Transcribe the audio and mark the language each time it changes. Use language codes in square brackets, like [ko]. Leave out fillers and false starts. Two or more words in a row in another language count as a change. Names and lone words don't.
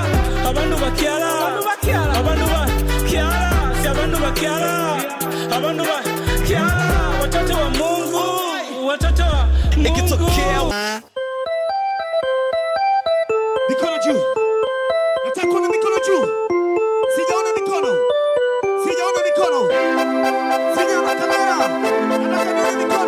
[lg] abantu bakyala, abantu bakyala, si abantu bakyala, abantu bakyala, [sw] watoto wa Mungu, watoto wa Mungu. Ikitokea mikono juu. Nataka kuona mikono juu. Sijaona mikono. Sijaona mikono. Sijaona kamera. Nataka nione mikono.